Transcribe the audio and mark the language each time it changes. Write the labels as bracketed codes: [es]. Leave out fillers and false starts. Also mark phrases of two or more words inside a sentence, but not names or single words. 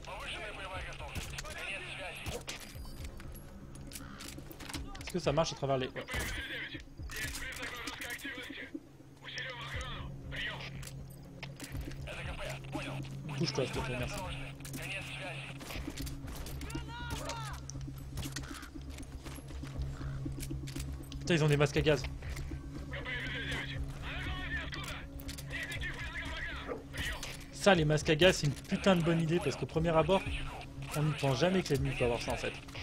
[ru] Повышенная боевая готовность. Конец связи. [fr] Est-ce que ça marche à travers les... Ouais. [ru] ЛКП, понял. [fr] Bouge-toi s'il te plaît, merci. [ru] Осторожны. Конец связи. [fr] Putain, ils ont des masques à gaz. Ça, les masques à gaz, c'est une putain de bonne idée parce qu'au premier abord, on n'y pense jamais que l'ennemi peut avoir ça en fait.